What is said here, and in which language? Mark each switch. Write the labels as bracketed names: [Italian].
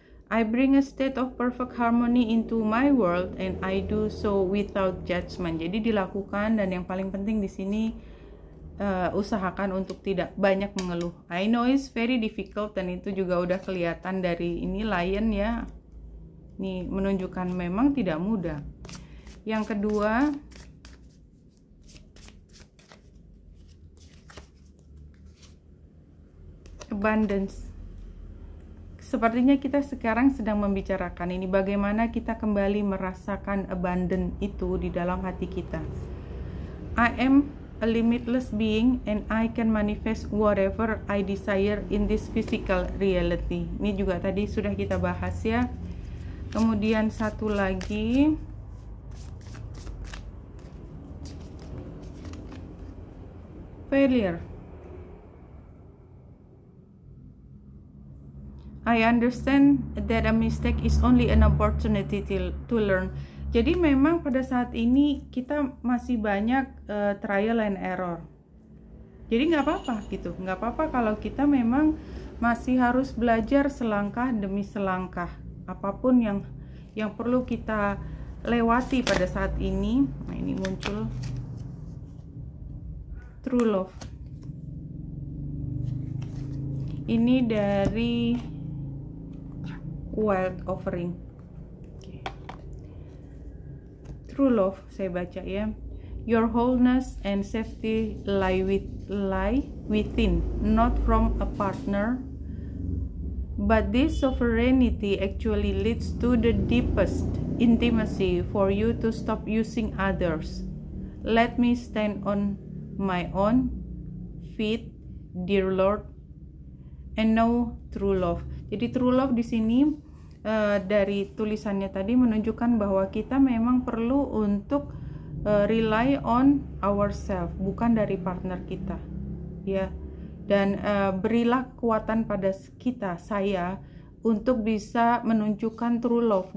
[English] I bring a state of perfect harmony into my world and I do so without judgment. [Indonesian] Jadi dilakukan, dan yang paling penting di sini usahakan untuk tidak banyak mengeluh. [English] I know it's very difficult, [Indonesian] dan itu juga udah kelihatan dari ini Lion ya. Ini menunjukkan memang tidak mudah. Yang kedua, abundance. Sepertinya kita sekarang sedang membicarakan ini, bagaimana kita kembali merasakan abundant itu di dalam hati kita. [English] I am a limitless being and I can manifest whatever I desire in this physical reality. [Indonesian] Ini juga tadi sudah kita bahas ya. Kemudian satu lagi, failure. [English] I understand that a mistake is only an opportunity to learn. [Indonesian] Jadi memang pada saat ini kita masih banyak [English] trial and error. [Indonesian] Jadi nggak apa-apa gitu, nggak apa-apa kalau kita memang masih harus belajar selangkah demi selangkah. Apapun yang perlu kita lewati pada saat ini. Nah, ini muncul True Love. Ini dari Wild Offering. True Love saya baca ya. [English] Your wholeness and safety lie within, not from a partner. But this sovereignty actually leads to the deepest intimacy for you to stop using others. Let me stand on my own feet, dear Lord, and know true love. [Indonesian] Jadi true love di sini dari tulisannya tadi menunjukkan bahwa kita memang perlu untuk [English] rely on ourselves, [Indonesian] bukan dari partner kita, ya. Dan berilah kekuatan pada kita, saya, untuk bisa menunjukkan true love.